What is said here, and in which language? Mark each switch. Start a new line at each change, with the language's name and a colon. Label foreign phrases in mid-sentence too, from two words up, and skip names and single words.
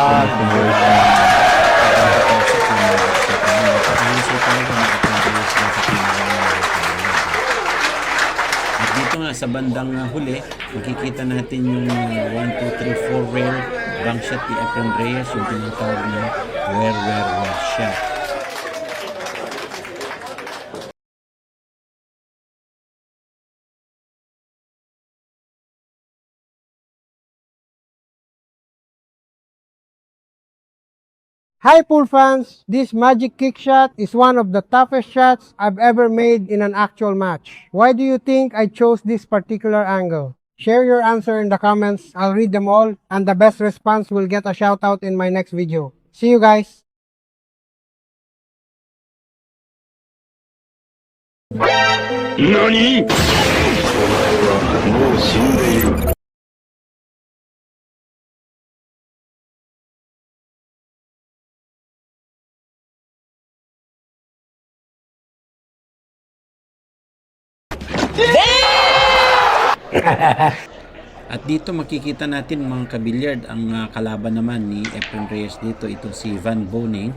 Filipino: At dito nga sa bandang huli, makikita natin yung 1, 2, 3, 4
English: rail bang shot
Filipino: ni Efren Reyes, yung tinatawag na
English: where shot. Hi pool fans! This magic kick shot is one of the toughest shots I've ever made in an actual match. Why do you think I chose this particular angle? Share your answer in the comments. I'll read them all and the best response will get a shout out in my next video. See you guys!
Japanese: NANI? もう死んでいる。
Filipino: At dito makikita natin mga kabilyard ang kalaban naman ni Efren Reyes dito, ito si Van Boning.